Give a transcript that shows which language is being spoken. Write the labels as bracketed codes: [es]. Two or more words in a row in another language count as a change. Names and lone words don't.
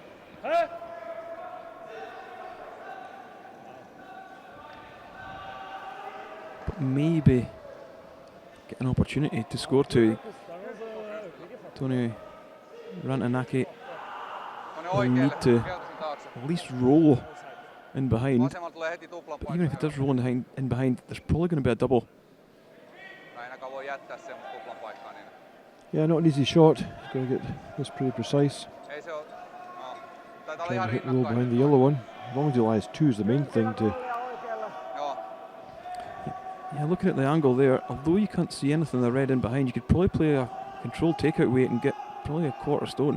[en] But maybe get an opportunity to score two. T.Rantamaki will need to at least roll in behind. [fi] Vasemmalta tulee heti tuplan [en] But even if [fi] paikka. [en] it does roll in behind, there's probably going to be a double. [fi] Ainakaan voi jättää semmoista tuplan paikkaa niin. [en] Yeah, not an easy shot. He's going to get this pretty precise. [fi] Ei se oo. No, taitaa olla [en] Trying [fi] ihan [en] to hit roll [fi] rinnakkain. [en] behind the yellow one. As long as he lies two is the main thing to. [fi] Joo. [en] Yeah, looking at the angle there, although you can't see anything in the red in behind, you could probably play a controlled takeout weight and get probably a quarter stone.